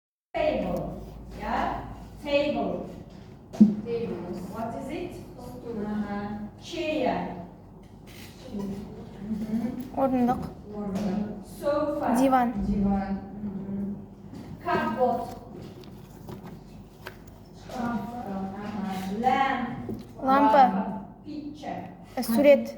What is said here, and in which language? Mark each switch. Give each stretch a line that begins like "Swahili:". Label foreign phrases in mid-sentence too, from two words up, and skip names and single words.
English: Table. Yeah? Table. Table. What is it? Stool. Chair.
Kazakh: Орындық.
English: Sofa.
Kazakh: Диван.
English: Divan. Cupboard. Lamp.
Kazakh: Лампа.
English: Picture.
Kazakh: Сурет.